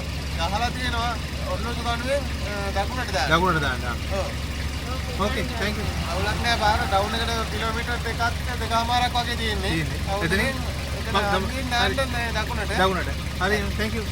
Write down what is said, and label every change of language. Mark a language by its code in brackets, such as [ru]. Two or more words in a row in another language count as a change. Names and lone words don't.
[si] ගහලා තියෙනවා ඔන්නෝසු කණුවෙන් දකුණට දාන්න. දකුණට දාන්න. ඔව්. ඕකේ [en] thank you. [si] අවුලක් නැහැ පාර ඩවුන් එකට කිලෝමීටර් දෙකමාරක් වගේ තියෙන්නේ. එතනින් දකුණට. දකුණට. [en] හරි thank you.